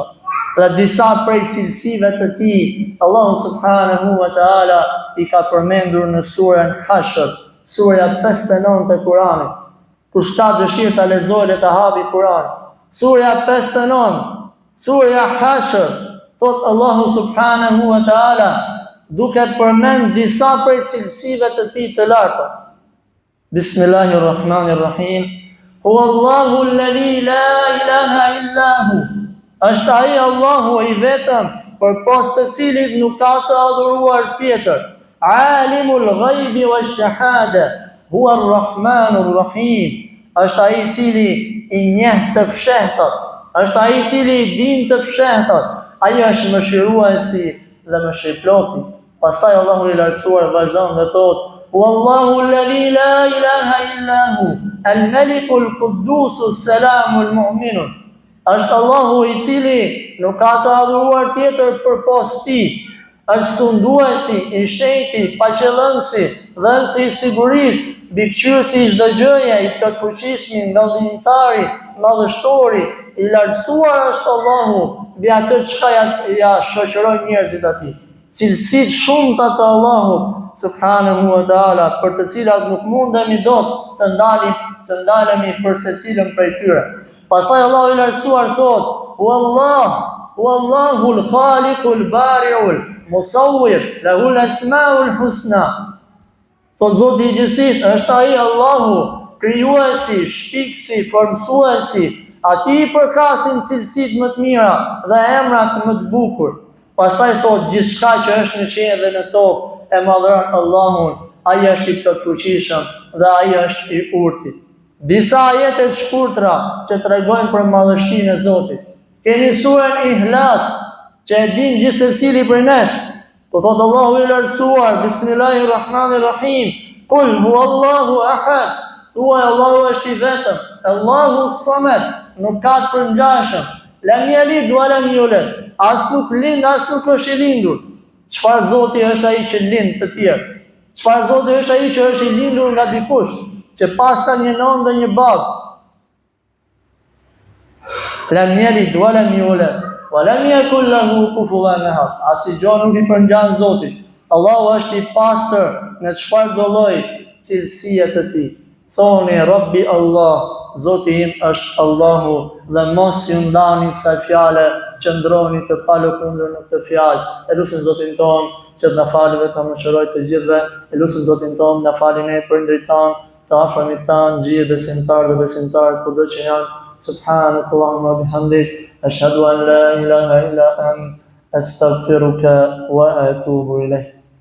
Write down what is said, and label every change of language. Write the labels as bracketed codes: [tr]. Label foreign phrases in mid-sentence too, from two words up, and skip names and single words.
[sq] Dhe disa prej cilësive të tij, Allahu [ar] سبحانه وتعالى [sq] i ka përmendur në surën Hashr, surja 59 të Kuranit. Kush ka dëshirë ta lexojë dhe ta hapi Kur'anin. Surja 59, surja Hashr, thot Allahu [ar] سبحانه وتعالى, [sq] duke përmend disa prej cilësive të tij të larta. [ar] بسم الله الرحمن الرحيم هو الله الذي لا إله إلا هو. [sq] Është ai Allahu i vetëm, përpos të cilit nuk ka të adhuruar tjetër. [ar] عالم الغيب والشهادة هو الرحمن الرحيم. [sq] Është ai i cili i njeh të fshehtat, është ai i cili i din të fshehtat. Ai është mëshiruesi dhe mëshirëploti. Pastaj Allahu i lartësuar vazhdon dhe thotë: [ar] والله الذي لا إله إلا هو, الملك القدوس السلام المؤمن. [sq] Është Allahu i cili nuk ka të adhuruar tjetër përpos tij. Është sunduesi, i shenjti, paqëllënësi, dhënësi i sigurisë, mbikëqyrësi i çdo gjëje, i plotfuqishmi, ndallimtari, madhështori, i lartësuar është Allahu mbi atë çka ja shoqërojnë njerëzit atij. Cilësitë shumta të Allahut [ar] سبحانه وتعالى, [sq] për të cilat nuk mundemi dot të ndalemi për secilën prej tyre. Pastaj Allahu i lartësuar thot: [ar] والله الخالق البارئ المصور له الأسماء الحسنى. [sq] Thot Zoti i gjithësisë, është ai Allahu, krijuesi, shpikësi, formësuesi, ati i përkasin cilësitë më të mira dhe emrat më të bukur. Pastaj thot gjithçka që është në qiell dhe në tokë e madhron Allahun, ai është i plotfuqishëm dhe ai është i urtë. Disa ajete të shkurtra që tregojnë për madhështinë e Zotit. Kemi surën Ihlas, që e din gjithë secili prej nesh. Po thot Allahu i lartësuar, [ar] بسم الله الرحمن الرحيم قل هو الله أحد, [sq] thuaj Allahu është i vetëm, [ar] الله الصمد, [sq] nuk ka të përngjashëm, [ar] لم يلد ولم يولد, [sq] as nuk lind, as nuk është i lindur. Çfarë Zoti është ai që lind të tjerë? Çfarë Zoti është ai që është i lindur nga dikush, që pas ka një nënë dhe një babë? [ar] لم يلد ولم يولد ولم يكن له كفوا أحد. [sq] Asgjë nuk i përngjan Zotit. Allahu është i pastër në çfarë do lloj cilësie të tij. Thoni [ar] ربي الله, [sq] Zoti im është Allahu, dhe mos ju ndani kësaj fjale, qëndroni të palëkundur në këtë fjalë. E lutem Zotin ton që të na falë dhe të mëshiroj të gjithëve. E lutem Zotin ton na falë ne prindrit tan, të afërmit tan, gjithë besimtarë dhe besimtarët kudo që janë. [ar] سبحانك اللهم وبحمدك أشهد أن لا إله إلا أنت أستغفرك وأتوب إليك.